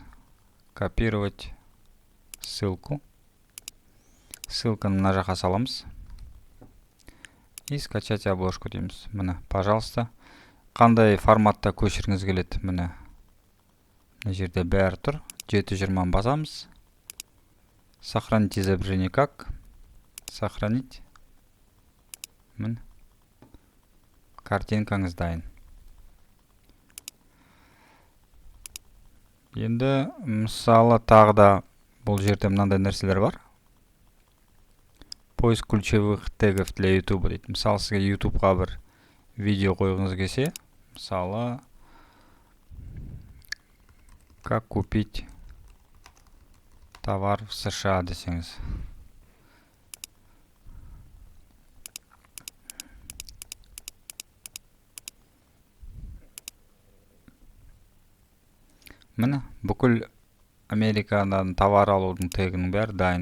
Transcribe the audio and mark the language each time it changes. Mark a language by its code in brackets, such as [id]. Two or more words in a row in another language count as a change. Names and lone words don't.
[ru] Копировать ссылку. [kk] Ссылканы мына жаққа саламыз. [ru] И скачать обложку [kk] дейміз. Міне, пожалуйста. Қандай форматта көшіріңіз келеді? Міне. Мына жерде бәрі тұр. 720 басамыз. [ru] Сохранить изображение как? Сохранить. [kk] Міне. Картинкаңыз дайын. Енді мысалы тағы да бұл жерде мынандай нәрселер бар. [ru] Поиск ключевых тегов для YouTube дейді. [kk] Мысалы сізге YouTube'ға бір видео қойғыңыз келсе, мысалы [ru] как купить товар в США [kk] десеңіз. Міне, бүкіл Америкадан товар алудың тегінің бәрі дайын.